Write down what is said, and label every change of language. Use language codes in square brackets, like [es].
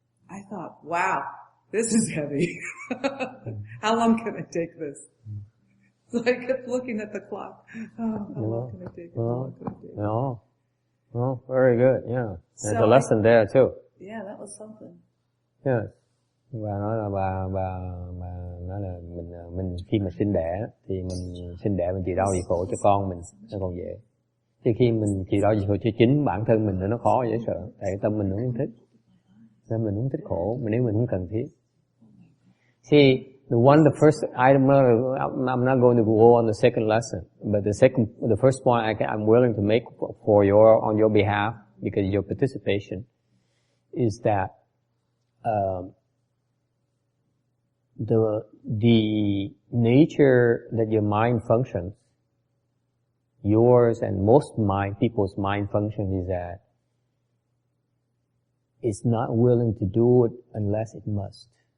[en] I thought, wow, this is heavy. How long can I take this? So I kept looking at the clock. Oh, how long can I take it? How long can I take it? No. Oh, very good, yeah. There's So a lesson there too. Yeah, that was something. Yes. [vi] Bà nói là bà nói là mình khi mà sinh đẻ thì mình sinh đẻ mình chịu đau chịu khổ cho con mình nó còn dễ. Chứ khi mình chịu đau chịu khổ cho chính bản thân mình thì nó khó dễ sợ. Tại tâm mình không thích. Nên mình không thích khổ, mà nếu mình không cần thiết. [en] See, the first item, I'm not going to go on the second lesson, but the first point I'm willing to make on your behalf, because of your participation, is that, the nature that your mind functions, yours and most people's mind function is that it's not willing to do it unless it must.